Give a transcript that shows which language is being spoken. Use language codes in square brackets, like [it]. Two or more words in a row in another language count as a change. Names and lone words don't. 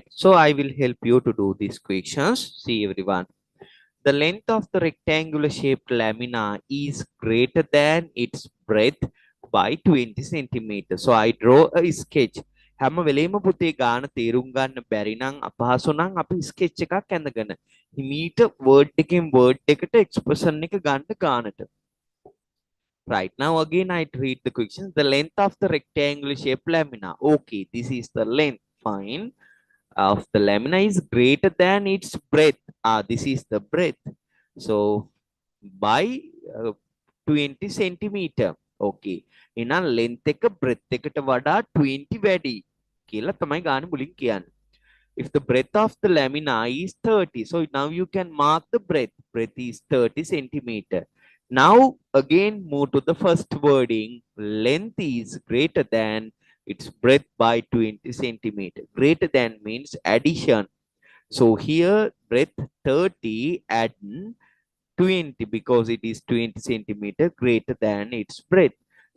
[en] So I will help you to do these questions. See everyone. The length of the rectangular shaped lamina is greater than its breadth by 20 centimeters. So I draw a sketch. [si] හැම වෙලේම පුතේ ගාන තේරුම් ගන්න බැරි නම් අපහසු නම් අපි ස්කෙච් එකක් ඇඳගෙන හිමීට වර්ඩ් එකෙන් වර්ඩ් එකට එක්ස්ප්‍රෙෂන් එක ගන්න ගානට. [en] Right, now again I read the question. The length of the rectangular shaped lamina. Okay, this is the length. Fine. Of the lamina is greater than its breadth. This is the breadth. So by 20 centimeter. Okay. [si] එහෙනම් length එක breadth එකට වඩා 20 වැඩි කියලා තමයි ගන්න මුලින් කියන්නේ. [en] If the breadth of the lamina is 30, so now you can mark the breadth. Breadth is 30 centimeter. Now again move to the first wording. Length is greater than its breadth by 20 centimeter. Greater than means addition. So here breadth 30 add 20 because it is 20 centimeter greater than its breadth.